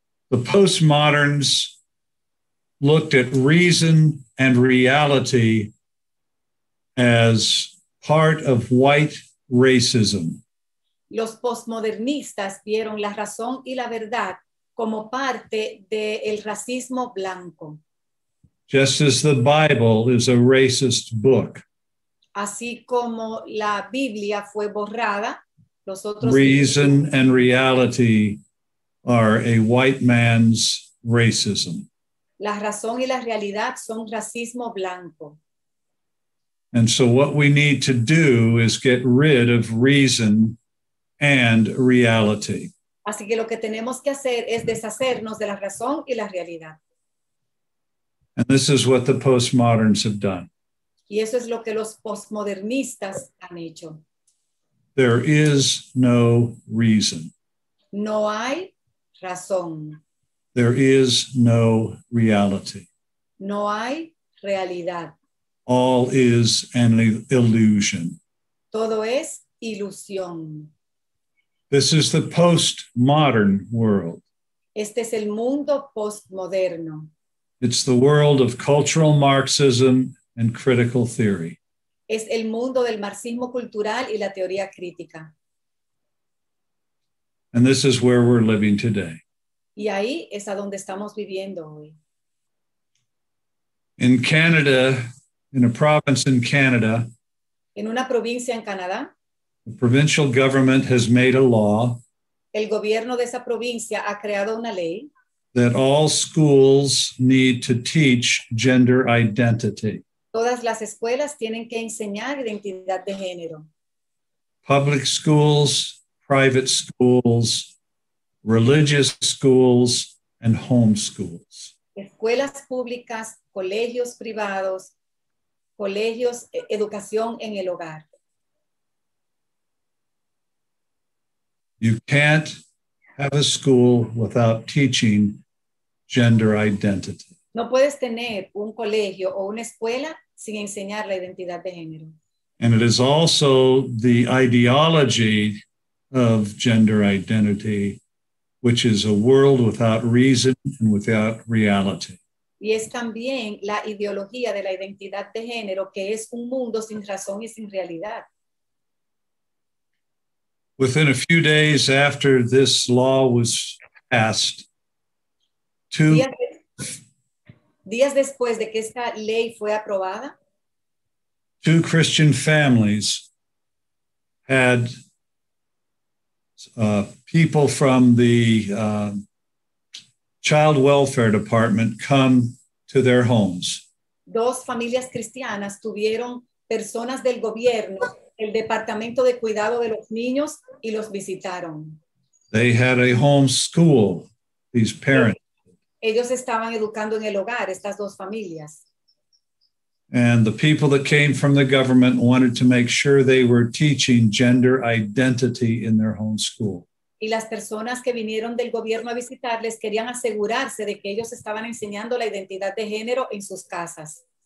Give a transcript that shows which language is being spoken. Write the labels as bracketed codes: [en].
[en] The postmoderns looked at reason and reality as part of white racism. [es] Los postmodernistas vieron la razón y la verdad como parte del racismo blanco. [en] Just as the Bible is a racist book. [es] Así como la Biblia fue borrada, los otros [en] Reason and reality are a white man's racism. [es] La razón y la realidad son racismo blanco. [en] And so what we need to do is get rid of reason and reality. [es] Así que lo que tenemos que hacer es deshacernos de la razón y la realidad. [en] And this is what the postmoderns have done. [es] Y eso es lo que los postmodernistas han hecho. [en] There is no reason. [es] No hay razón. [en] There is no reality. [es] No hay realidad. [en] All is an illusion. [es] Todo es ilusión. [en] This is the postmodern world. [es] Este es el mundo postmoderno. [en] It's the world of cultural Marxism and critical theory. [es] Es el mundo del marxismo cultural y la teoría crítica. [en] And this is where we're living today. [es] Y ahí es a donde estamos viviendo hoy. [en] In Canada, in a province in Canada, [es] En una provincia en Canadá, [en] the provincial government has made a law [es] el gobierno de esa provincia ha creado una ley [en] that all schools need to teach gender identity. [es] Todas las escuelas tienen que enseñar identidad de género. [en] Public schools, private schools, religious schools, and home schools. [es] Escuelas públicas, colegios privados, colegios, educación en el hogar. [en] You can't have a school without teaching gender identity. [es] No puedes tener un colegio o una escuela sin enseñar la identidad de género. [en] And it is also the ideology of gender identity, which is a world without reason and without reality. [es] Y es también la ideología de la identidad de género, que es un mundo sin razón y sin realidad. [en] Within a few days after this law was passed, [es] Días después de que esta ley fue aprobada, [en] two Christian families had people from the Child Welfare Department come to their homes. [es] dos familias cristianas tuvieron personas del gobierno, el Departamento de Cuidado de los Niños, y los visitaron. [en] They had a home school, these parents. [es] Ellos estaban educando en el hogar, estas dos familias. [en] And the people that came from the government wanted to make sure they were teaching gender identity in their home school. [es] Y las personas que vinieron del gobierno a visitarles querían asegurarse de que ellos estaban enseñando la identidad de género en sus casas.